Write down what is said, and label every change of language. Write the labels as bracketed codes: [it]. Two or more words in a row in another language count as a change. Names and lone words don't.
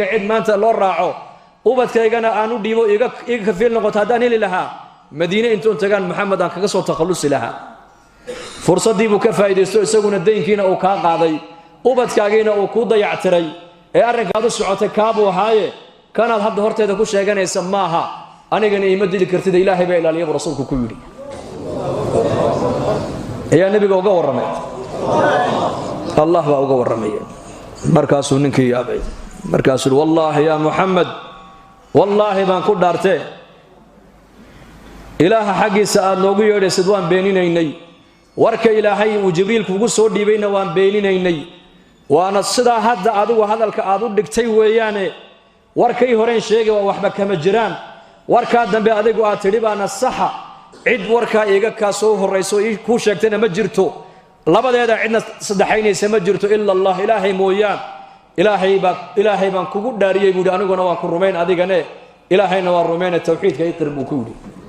[so] cid maanta loo raaco ubadkaygana aan u dhiibo iga kafiil noqoto haddaan heli lahaa Madiina intuu tagaan Muhammad aan kaga soo takhalusi lahaa fursadii buu ka faa'iideysto isaguna daynkiina uu ka qaaday ubadkaagiina uu ku dayactiray ee arrinkaad u socotay kaabuu haaye kanaad hadda horteeda ku sheeganaysa maaha anigana ima dili kartid ilaahay baa ilaaliyay rasuulku ku yiri ayaa nabiga uga warramay allah baa uga warramay markaasuu ninkii yaabay markaasuu [ar] والله يا محمد [so] wallahi baan ku dhaartay ilaaha xaqiisa aad noogu yeedhaysid waan beeninaynay warka ilaahay uu jibriil kugu soo dhiibayna waan beeninaynay waana sidaa hadda adigu hadalka aad u dhigtay weeyaane warkay horeen sheegay waa waxba kama jiraan warka dambe adigu aad tidhi baana saxa cid warka iga ka soo horeyso ku sheegtayna ma jirto labadeeda cidna saddexaynaysa ma jirto [ar] إلا الله [so] ilaahay mooyaan ilaahay baan kugu dhaariyay buu aniguna waan ku rumayn adigane ilaahayna waa rumayna tawxiidka ay qirb ku yiri